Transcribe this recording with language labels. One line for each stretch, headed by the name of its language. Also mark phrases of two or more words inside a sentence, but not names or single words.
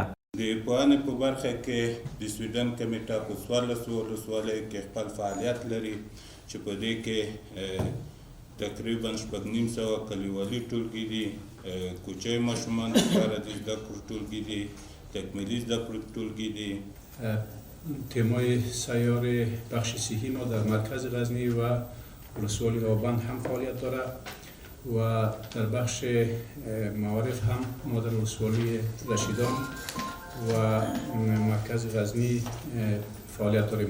Pashto: د پوهنې په برخه کې د سویډن کمیټه په 14 ولسوالیو کې خپل فعالیت لري چې په دې کې تقریبا 950 کلیوالي ټولګي دي، کوچني ماشومان لپاره د زده کړو ټولګي دي، تکمیلي زده کړو ټولګي دي.
Persian: تیمای سیار بخش صحی ما در مرکز غزنی و ولسوالی آبند هم فعالیت داره و در بخش معارف هم ما در ولسوالی رشیدان و مرکز غزنی فعالیت داریم.